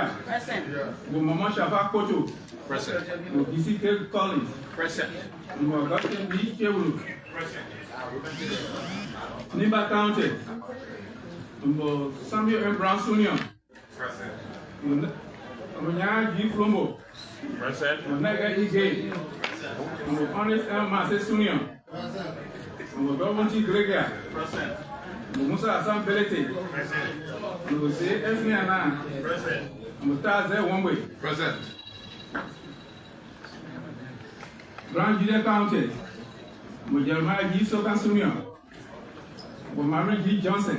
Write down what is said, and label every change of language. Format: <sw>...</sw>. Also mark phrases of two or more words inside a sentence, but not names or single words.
<en>Mama Shafa Koto. DC K. Collins. Augustine D. Chewulu. Niba County. Samuel M. Brown Sr. Nya G. Flomo. Nega E. Gay. Honest M. Masse Sr. Government G. Gregia. Musa Assam Bility. C. S. Niana. Mutaze Womwe. Grand Julia County. Jeremiah G. Soka Sr. Mary G. Johnson.</en>